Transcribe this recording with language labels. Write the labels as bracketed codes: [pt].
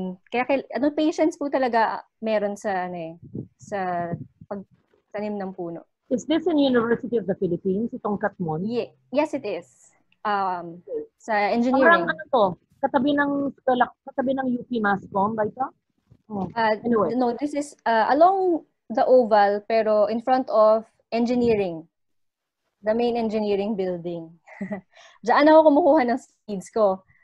[tl] Kaya patience po talaga meron sa sa pagtanim ng puno. [en] Is this in University of the Philippines, [tl] itong Katmon? [en] Yes, it is. [tl] Sa engineering. Parang ano to? Katabi ng UP Mascom ba ito? [en] Anyway. No, this is along the oval pero in front of engineering. The main engineering building. [tl] Diyan ako kumukuha ng seeds ko.